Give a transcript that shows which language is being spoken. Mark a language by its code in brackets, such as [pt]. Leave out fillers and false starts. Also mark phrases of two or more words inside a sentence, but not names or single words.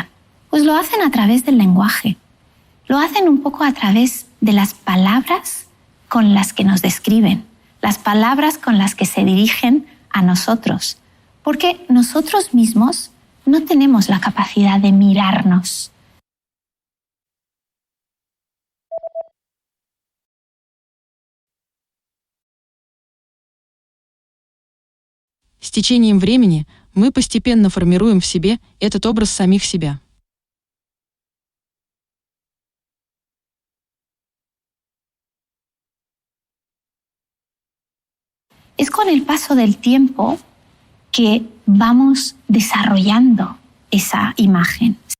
[es] Pues lo hacen a través del lenguaje. Lo hacen un poco a través de las palabras con las que nos describen, las palabras con las que se dirigen a nosotros. Porque nosotros mismos no tenemos la capacidad de mirarnos. [ru] С течением времени мы постепенно формируем в себе этот образ самих себя. [es] Es con el paso del tiempo que vamos desarrollando esa imagen.